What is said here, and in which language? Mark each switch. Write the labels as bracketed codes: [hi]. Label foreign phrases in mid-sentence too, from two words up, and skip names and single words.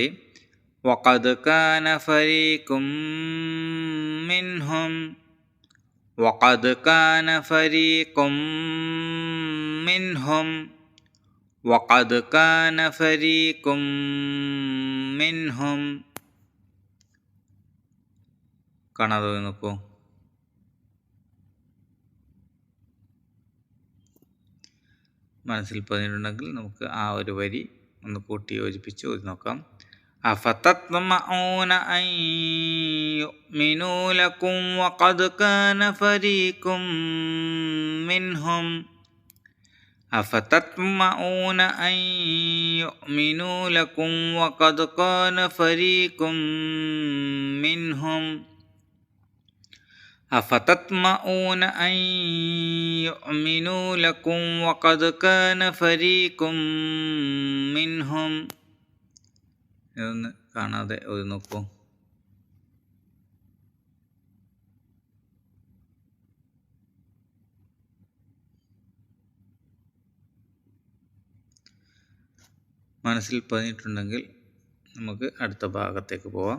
[ar] وقد كان فريق منهم، وقد كان فريق منهم، وقد كان فريق منهم. [ml] കാണാതെ നോക്കൂ. മനസ്സിൽ പതിഞ്ഞിട്ടുണ്ടെങ്കിൽ നമുക്ക് ആ ഒരു വരി ഒന്ന് കൂട്ടി യോജിപ്പിച്ച് ഓതി നോക്കാം. [ar] أفتطمعون أن يؤمنوا لكم وقد كان فريق منهم أفتطمعون أن يؤمنوا لكم وقد كان فريق منهم أفتطمعون أن يؤمنوا لكم وقد كان فريق منهم [ml] ഇതൊന്ന് കാണാതെ ഒരു നോക്കൂ. മനസ്സിൽ പതിഞ്ഞിട്ടുണ്ടെങ്കിൽ നമുക്ക് അടുത്ത ഭാഗത്തേക്ക് പോവാം.